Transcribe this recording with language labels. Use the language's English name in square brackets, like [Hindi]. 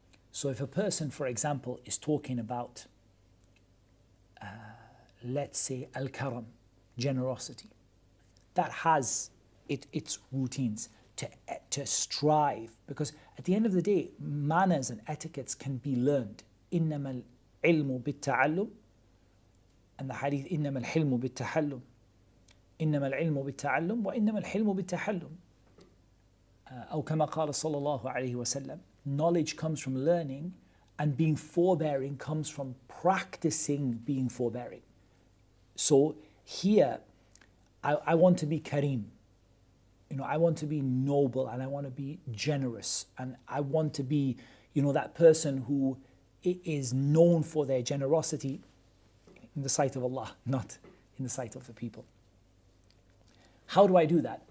[English] So if a person, for example, is talking about let's say al-karam, generosity, that has its routines to strive, because at the end of the day, manners and etiquettes can be learned. [Arabic] إِنَّمَا الْعِلْمُ بِالتَّعَلُّمِ, [English] and the hadith, [Arabic] إِنَّمَا الْحِلْمُ بِالتَّحَلُّمِ, إِنَّمَا الْعِلْمُ بِالتَّعَلُّمِ وَإِنَّمَا الْحِلْمُ بِالتَّحَلُّمِ, أو كما قال صلى الله عليه وسلم. [English] Knowledge comes from learning, and being forbearing comes from practicing being forbearing. So here, I want to be kareem. I want to be noble, and I want to be generous, and I want to be, that person who is known for their generosity in the sight of Allah, not in the sight of the people. How do I do that?